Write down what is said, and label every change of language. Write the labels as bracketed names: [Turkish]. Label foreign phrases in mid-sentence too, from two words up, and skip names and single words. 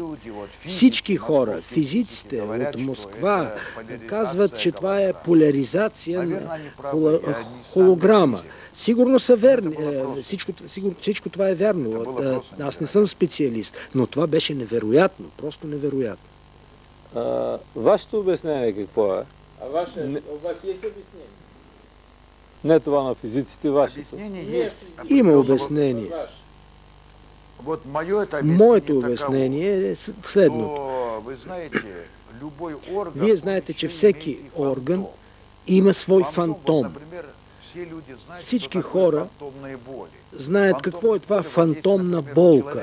[Bulgarian] Всички хора, физиците от Москва, казват, че това е поляризация на холограма. Сигурно са верни, всичко това е вярно. Аз не съм специалист, но това беше невероятно, просто невероятно. Вашето обяснение какво е? [Russian] У вас есть объяснение? [Bulgarian] Не това на физиците, вашето. Има обяснение. Моето обяснение е следното. Вие знаете, че всеки орган има свой фантом. Всички хора знаят какво е това фантомна болка.